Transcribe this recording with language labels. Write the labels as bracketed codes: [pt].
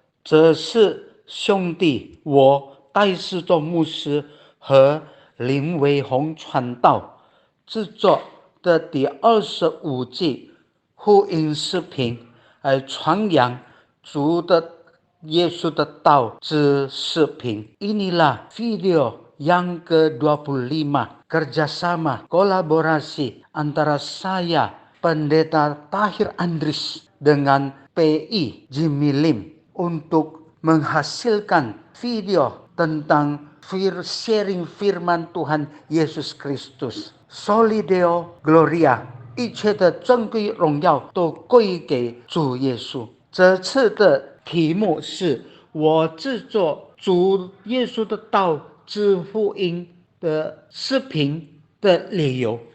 [zh] 这是兄弟我戴世宗牧师和林维宏传道制作的第25季福音视频，传扬主的耶稣的道之视频。 [id] Inilah video yang ke-25 kerjasama kolaborasi antara saya Pendeta Tahir Andris dengan PI Jimmy Lim untuk menghasilkan video tentang sharing firman Tuhan Yesus Kristus. [zh] Solideo Gloria， 一切的尊贵荣耀都归给主耶稣。这次的题目是我制作主耶稣的道之福音的视频的理由。